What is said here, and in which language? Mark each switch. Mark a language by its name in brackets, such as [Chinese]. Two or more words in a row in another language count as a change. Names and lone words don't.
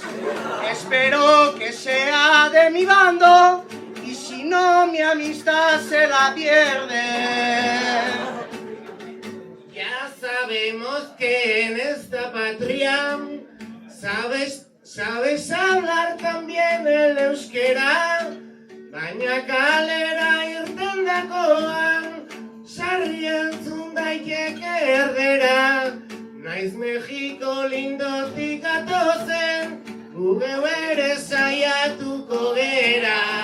[Spanish] Espero que sea de mi bando, y si no, mi amistad se la pierde. Ya sabemos que en esta patria sabes hablar también el euskera, [Basque] baina kalera irten dakoan, sarri entzun daiteke erdera, naiz Mexiko lindotik atozen, gu geu ere saiatuko gera.